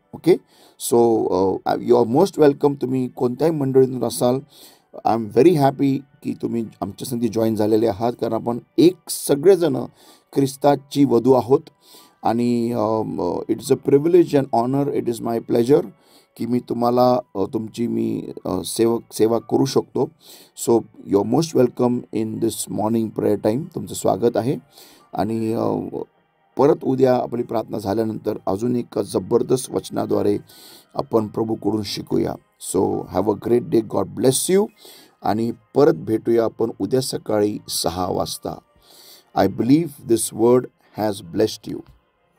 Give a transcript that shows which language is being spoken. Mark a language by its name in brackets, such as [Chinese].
[English] Okay, so you are most welcome. [Marathi] तुम्ही कोणत्याही मंडळीतून असाल, [English] I am very happy [Marathi] की तुम्ही आमच्या संधी जॉईन झालेले आहात. कारण आपण सगळेजण ख्रिस्ताची वधू आहोत आणि [English] It is a privilege and honour. It is my pleasure [Marathi] की मी तुम्हाला तुमची सेवा करू शकतो. [English] So you are most welcome in this morning prayer time. [Marathi] तुमचं स्वागत आहे. आणि परत उद्या आपली प्रार्थना झाल्यानंतर अजून एक जबरदस्त वचनाद्वारे आपण प्रभूकडून शिकूया. [English] So have a great day. God bless you. [Marathi] आणि परत भेटूया आपण उद्या सकाळी 6 वाजता. [English] I believe this word has blessed you. God bless you. Have a great day. [Marathi] उंच भरारी मारा.